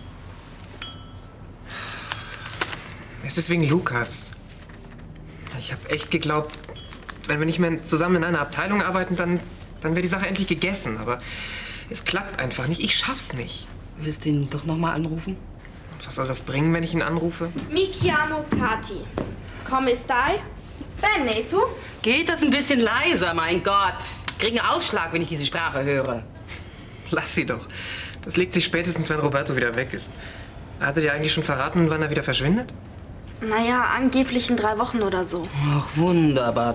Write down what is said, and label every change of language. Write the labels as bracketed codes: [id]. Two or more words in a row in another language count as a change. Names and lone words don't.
[de] Es ist wegen Lukas. Ich habe echt geglaubt, wenn wir nicht mehr zusammen in einer Abteilung arbeiten, dann wäre die Sache endlich gegessen. Aber es klappt einfach nicht. Ich schaff's nicht. Willst du ihn doch noch mal anrufen? Und was soll das bringen, wenn ich ihn anrufe? [it] Mi chiamo Kathi. Come stai? Bene, tu? [de] Geht das ein bisschen leiser, mein Gott? Ich kriege einen Ausschlag, wenn ich diese Sprache höre. Lass sie doch. Das legt sich spätestens, wenn Roberto wieder weg ist. Hat er dir eigentlich schon verraten, wann er wieder verschwindet? Naja, angeblich in 3 Wochen oder so. Ach, wunderbar.